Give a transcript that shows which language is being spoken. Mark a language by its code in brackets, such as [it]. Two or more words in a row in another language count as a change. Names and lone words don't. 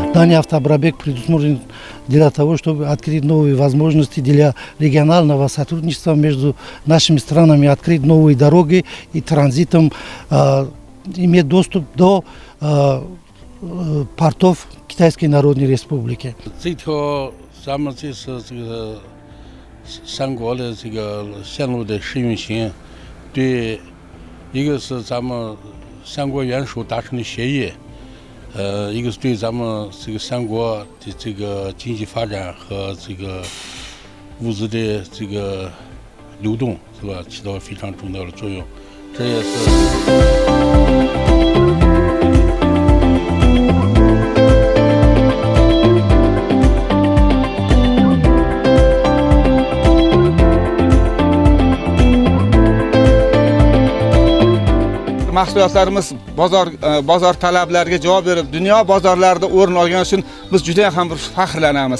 [ru] компания «Автобрабег» предусмотрен для того, чтобы открыть новые возможности для регионального сотрудничества между нашими странами, открыть новые дороги и транзитом иметь доступ до портов Китайской Народной Республики. [zh] 这条咱们这次这个三国的这个线路的试运行，对一个是咱们三国元首达成的协议，一个是对咱们这个三国的这个经济发展和这个物资的这个流动，是吧？起到非常重要的作用。这也是。 [uz] Mahsulotlarimiz bozor talablariga javob berib, dunyo bozorlarida o'rin olgani uchun biz juda ham bir faxrlanamiz.